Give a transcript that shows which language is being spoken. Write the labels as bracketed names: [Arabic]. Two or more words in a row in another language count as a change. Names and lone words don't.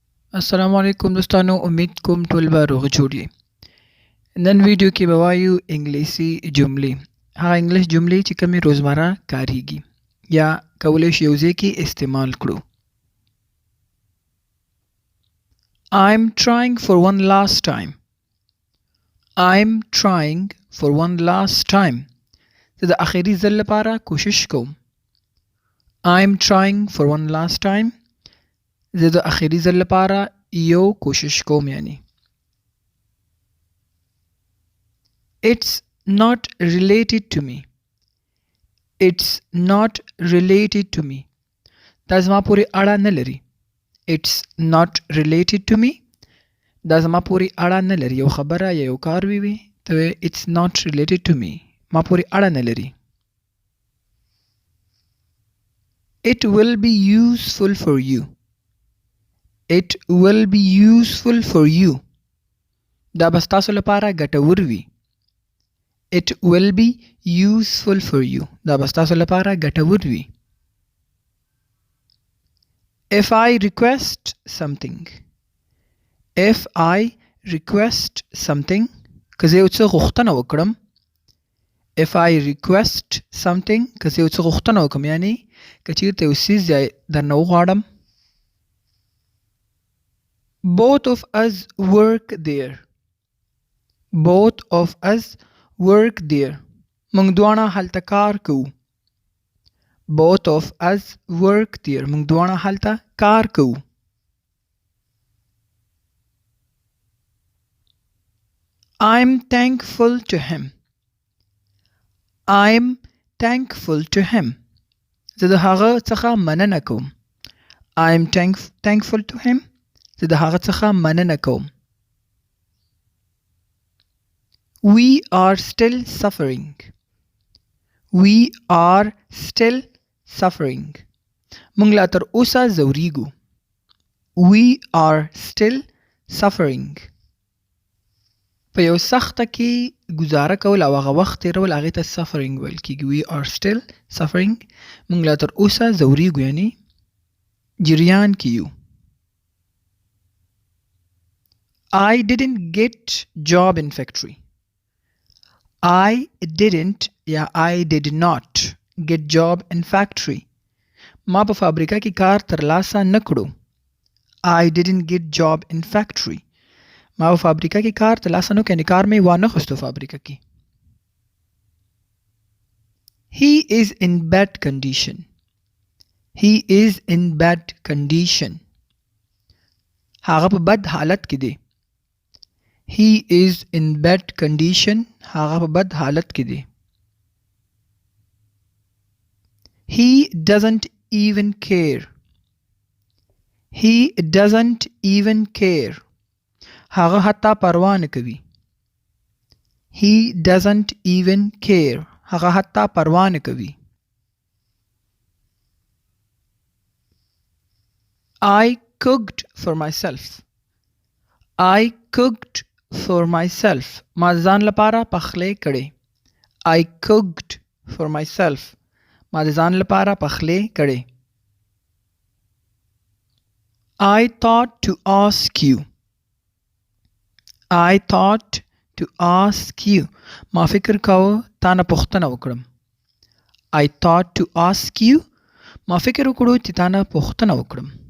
[Pashto] السلام علیکم دوستانو، امید کوم ټول به روغ جوړ یې. نن ویډیو کې به وایو انګلیسي جملې، هغه انګلیش جملې چې کومې روزمره کاریږي یا کولی شي یو ځای کې استعمال کړو. [English] I'm trying for one last time. I'm trying for one last time. [Pashto] زه د اخري ځل لپاره کوشش کوم. [English] I'm trying for one last time. [Pashto] زه د اخري ځل لپاره یو کوشش کوم یعنی. [English] It's not related to me. It's not related to me. [Pashto] دا زما پورې اړه نه لري. [English] It's not related to me. [Pashto] دا زما پورې اړه نه لري. یو خبره یا یو کار وي ته [English] it's not related to me. [Pashto] ما پورې اړه نه لري. [English] It will be useful for you. It will be useful for you. [Pashto] دا به ستاسو لپاره ګټور وي. [English] It will be useful for you. [Pashto] دا به ستاسو لپاره ګټور وي. [English] If I request something. If I request something. [Pashto] که زه یو څه غوښتنه وکړم. [English] If I request something. [Pashto] که زه یو څه غوښتنه وکړم یعنی که چېرته یو څیز درنه وغواړم. [English] Both of us work there. Both of us work there. [Pashto] موږ دواړه هلته کار کوو. [English] Both of us work there. [Pashto] موږ دواړه هلته کار کوو. [English] I'm thankful to him. I'm thankful to him. [Pashto] زه د هغه څخه مننه کوم. [English] I'm thankful to him. [Pashto] زه د هغه څخه مننه کوم. [English] We are still suffering. We are still suffering. [Pashto] موږ لا تر اوسه ځورېږو. [English] We are still suffering. [Pashto] په یو سخته کې ګزاره کول او هغه وخت تېرول هغې ته suffering ویل کېږي. [English] We are still suffering. [Pashto] موږ لا تر اوسه ځورېږو یعنی جریان کې یو. [English] I didn't get job in factory. I didn't یا I did not get job in factory. [Pashto] ما په فابریکه کې کار ترلاسه نه کړو. [English] I didn't get job in factory. [Pashto] ما په فابریکه کې کار ترلاسه نه کړو یعنې کار مې وانه خستو فابریکه کې. [English] He is in bad condition. He is in bad condition. [Pashto] هغه په بد حالت کې دی. [English] He is in bad condition. [Pashto] هغه په بد حالت کې دی. [English] He doesn't even care. He doesn't even care. [Pashto] هغه حتی پروا نه کوي. [English] He doesn't even care. [Pashto] هغه حتی پروا نه کوي. [English] I cooked for myself. I cooked for myself. [Pashto] ما ځان لپاره پخلی کړی. [English] I cooked for myself. [Pashto] ما ځان لپاره پخلی کړی. [English] I thought to ask you. I thought to ask you. [Pashto] ما فکر کاوه تا نه پوښتنه وکړم. [English] I thought to ask you. [Pashto] ما فکر وکړو چې تا نه پوښتنه وکړم.